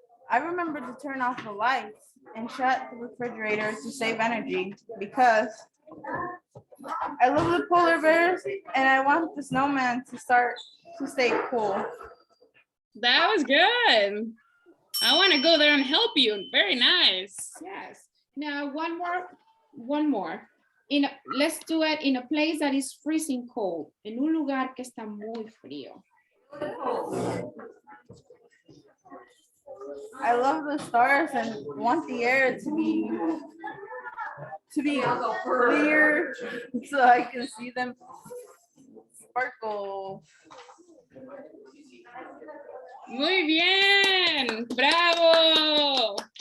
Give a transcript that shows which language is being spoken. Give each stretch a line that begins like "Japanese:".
English: I remember to turn off the lights and shut the refrigerator to save energy because I love the polar bears and I want the snowman to stay cool. That was good. I want to go there and help you. Very nice. Yes. Now one more. Let's do it in a place that is freezing cold.
Spanish: En un lugar que está muy frío.
English: I love the stars and want the air to be clear so I can see them sparkle.
Spanish: Muy bien. Bravo.